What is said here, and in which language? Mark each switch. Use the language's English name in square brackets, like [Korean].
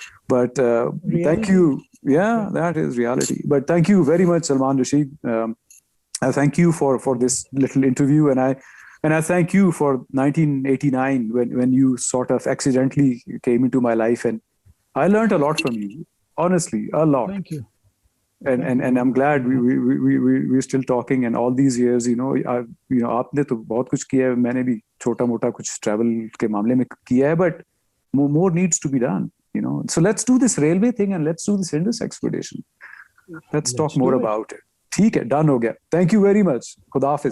[English] But thank you. Yeah, that is reality. But thank you very much, Salman Rashid. I thank you for this little interview, and I thank you for 1989 when you sort of accidentally came into my life, and I learned a lot from you. Honestly, a lot. Thank you. And I'm glad we're still talking, and all these years, [Hindi] आपने तो बहुत कुछ किया है, मैंने भी छोटा मोटा कुछ ट्रैवल के मामले में किया है, [English] but more needs to be done. So let's do this railway thing and let's do this Indus expedition. Let's talk more about it. [Hindi] ठीक है, done हो गया. [English] Thank you very much. [Hindi] खुदा हाफिज.